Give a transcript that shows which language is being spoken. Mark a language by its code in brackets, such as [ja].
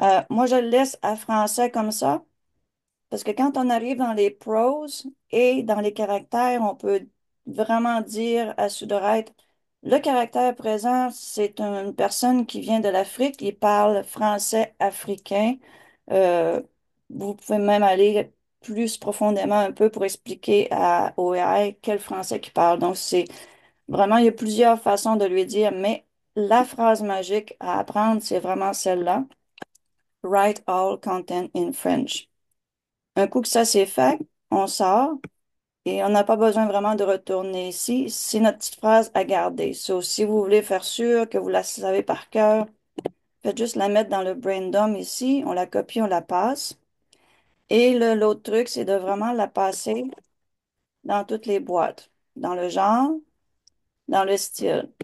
[fr] Moi, je le laisse à français comme ça. Parce que quand on arrive dans les prose et dans les caractères, on peut vraiment dire à Sudorette, le caractère présent, c'est une personne qui vient de l'Afrique, il parle français africain. Euh, Vous pouvez même aller plus profondément un peu pour expliquer au AI quel français qu'il parle. Donc, c'est vraiment, il y a plusieurs façons de lui dire, mais la phrase magique à apprendre, c'est vraiment celle-là. [en] Write all content in French. [fr] Un coup que ça c'est fait, on sort et on n'a pas besoin vraiment de retourner ici. C'est notre petite phrase à garder. So, si vous voulez faire sûr que vous la savez par cœur, faites juste la mettre dans le brain dump ici. On la copie, on la passe. Et l'autre truc, c'est de vraiment la passer dans toutes les boîtes. Dans le genre, dans le style.